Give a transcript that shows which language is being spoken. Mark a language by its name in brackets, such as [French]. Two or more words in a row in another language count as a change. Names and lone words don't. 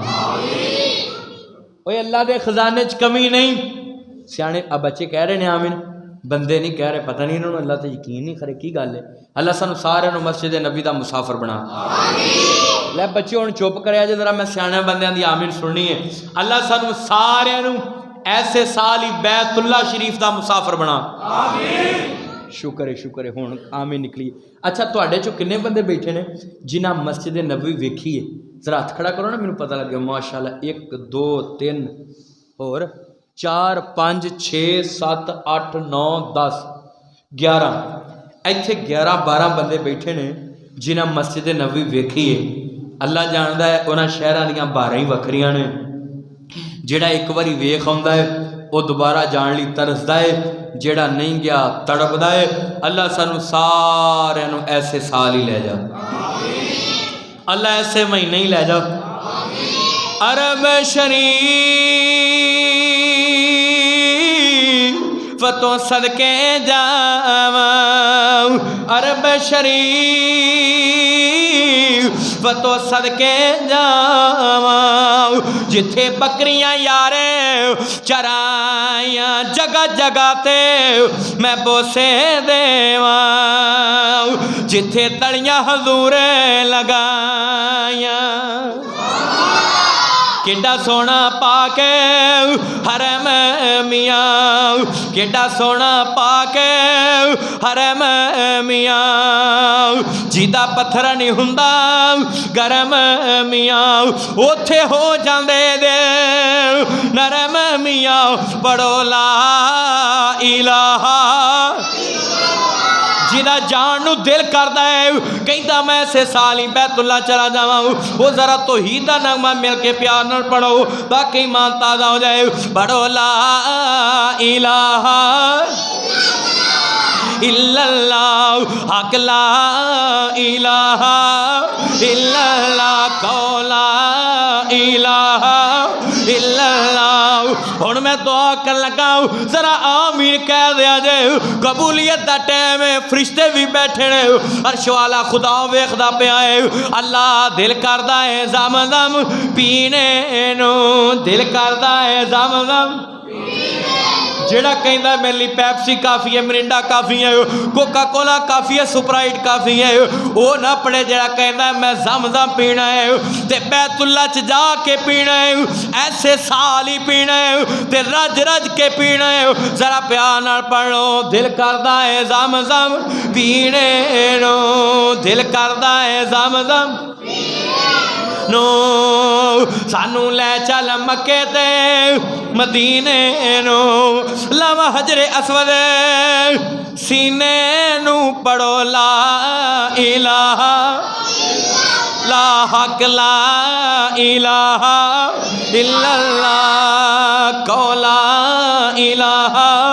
[Punjabi] اوہ اللہ دے خزانے چ کمی نہیں سیانے [Urdu] اب بچے کہہ رہے ہیں آمین بندے نہیں کہہ رہے [Punjabi] پتہ نہیں انہوں نے اللہ تے یقین نہیں کرے کی گل ہے اللہ سانو سارے نو مسجد نبی دا مسافر بنا لے بچے ہن چپ کریا جے ذرا میں سیانے بندیاں دی آمین سننی ہے اللہ سانو سارے نو ایسے سال ہی بیت اللہ شریف دا مسافر بنا شکر ہے ہن آمین نکلی اچھا تواڈے چوں کنے بندے بیٹھے نے جنہاں مسجد نبوی ویکھی ہے ذرا ہاتھ کھڑا کرو نا مینوں پتہ لگ گیا ماشاءاللہ 1 2 3 اور 4 5 6 7 8 9 10 11 ایتھے 11 12 بندے بیٹھے نے جنہاں مسجد نبوی ویکھی ہے اللہ جاندا ہے انہاں شہراں دیاں باریں ہی وکھریاں نے جیڑا ایک واری ویکھ آوندا ہے وہ دوبارہ جان لی ترسدا ہے جیڑا نہیں گیا تڑپدا ہے اللہ سانو سارے نو ایسے سال ہی لے جا اللہ ایسے مہینے ہی لے جا عرب شریف تو صدقے جاواں عرب شریف تو صدقے جاواں جتھے بکریاں یارے چرائیاں جگہ جگہ تے میں بوسے دیواں جتھے تڑیاں حضور لگائیاں کیڈا سونا پاک حرم میاں کیڈا سونا پاک حرم میاں جیدا پتھر نہیں ہوندا گرم میاں اوتھے ہو جاندے دے نرم میاں پڑھو [Arabic] لا الہ [Punjabi] جیدہ جان نو دل کردا ہے کہندا میں سے سالی بیت اللہ چلا جاواں وہ ذرا توحید دا نغمہ مل کے پیار نال پڑھو تاکہ ایمان تازہ ہو جائے پڑھو [Arabic] لا الہ الا اللہ حق لا الہ الا اللہ [Punjabi] قولا الہ الا اللہ ہن میں دعا کر لگا ذرا آمین کہہ دیا جائے قبولیت دا ٹائم ہے فرشتے بھی بیٹھے نے عرش والا خدا ویکھدا پیا ہے اللہ دل کردا ہے زمزم پینے نو دل کردا ہے زمزم جیڑا کہندا میرے لیے پیپسی کافی ہے مرنڈا کافی ہے کوکا کولا کافی ہے سپرائٹ کافی ہے وہ نہ پڑے جیڑا کہندا ہے میں زمزم پینا ہے تے بیت اللہ چ جا کے پینا ہے ایسے سال ہی پینا ہے تے رج رج کے پینا ہے ذرا پیار نال پڑھ لو دل کردا ہے زمزم پینے نو دل کردا ہے زمزم نو سانو لے چل مکے تے مدینے نو لوا حجر اسود سینے نو پڑھو [Arabic] لا الہ لا حق لا الہ الا اللہ قولا الہ